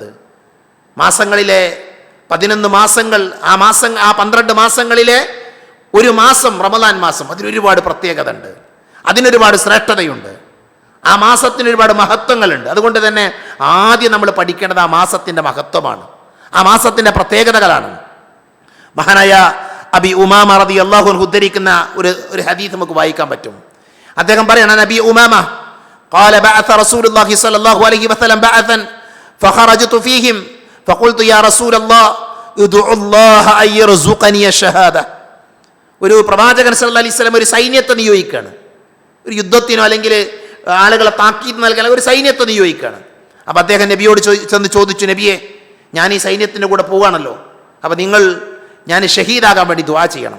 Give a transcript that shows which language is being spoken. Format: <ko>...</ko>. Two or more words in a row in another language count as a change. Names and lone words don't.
<ml>മാസങ്ങളിലെ 11 മാസങ്ങൾ, ആ 12 മാസങ്ങളിലെ ഒരു മാസം റമദാൻ മാസം, അതിനൊരുപാട് പ്രത്യേകത ഉണ്ട്, അതിനൊരുപാട് ശ്രേഷ്ഠതയുണ്ട്, ആ മാസത്തിന് ഒരുപാട് മഹത്വങ്ങളുണ്ട്. അതുകൊണ്ട് തന്നെ ആദ്യം നമ്മൾ പഠിക്കേണ്ടത് ആ മാസത്തിൻ്റെ മഹത്വമാണ്, ആ മാസത്തിൻ്റെ പ്രത്യേകതകളാണ്. മഹാനായ അബി ഉമാമ</ml> <ar>رضي الله عنه</ar> <ml>ഉദ്ധരിക്കുന്ന ഒരു ഹദീസ് നമുക്ക് വായിക്കാൻ പറ്റും. അദ്ദേഹം പറയാണ്,</ml> <ar>നബി ഉമാമ قال بعث رسول الله صلى الله عليه وسلم بعثا فخرجت فيهم فقلت يا رسول الله ادعو الله ان يرزقني الشهاده.</ar> <ml>ഒരു പ്രവാചകൻ</ml> <ar>صلى الله عليه وسلم</ar> <ml>ഒരു സൈന്യത്തെ നിയോഗിക്കുകയാണ്, ഒരു യുദ്ധത്തിനോ അല്ലെങ്കിൽ ആളുകളെ താക്കീത് നൽകാൻ ഒരു സൈന്യത്തെ നിയോഗിക്കുകയാണ്. അപ്പോൾ അദ്ദേഹം നബിയോട് ചെന്ന് ചോദിച്ചു, നബിയെ, ഞാൻ ഈ സൈന്യത്തിൻ്റെ കൂടെ പോവുകയാണല്ലോ, അപ്പോൾ നിങ്ങൾ ഞാൻ ഷഹീദാകാൻ വേണ്ടി ദുആ ചെയ്യണം.</ml>